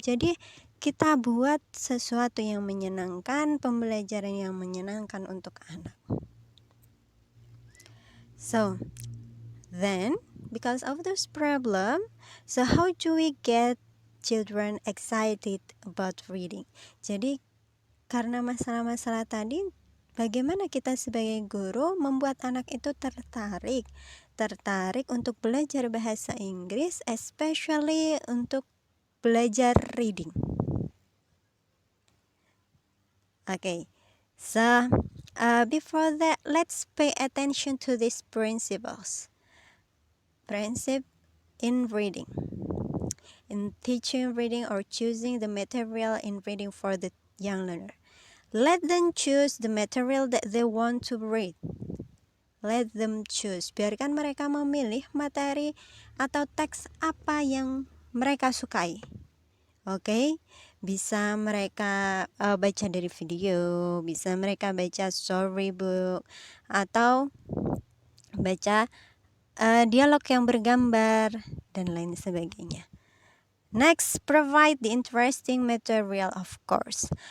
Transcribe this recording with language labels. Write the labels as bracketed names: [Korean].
[Indonesian] Jadi kita buat sesuatu yang menyenangkan, pembelajaran yang menyenangkan untuk anak. [English] So then, because of this problem, so how do we get children excited about reading? [Indonesian] Jadi karena masalah-masalah tadi, bagaimana kita sebagai guru membuat anak itu tertarik untuk belajar bahasa Inggris, especially untuk belajar reading. [English] Okay, so before that, let's pay attention to these principles. Principle in reading, in teaching reading or choosing the material in reading for the young learner. Let them choose the material that they want to read. Let them choose. [Indonesian] Biarkan mereka memilih materi atau teks apa yang mereka sukai. Oke, bisa mereka baca dari video, bisa mereka baca storybook, atau baca dialog yang bergambar, dan lain sebagainya. [English] Next, provide the interesting material, of course.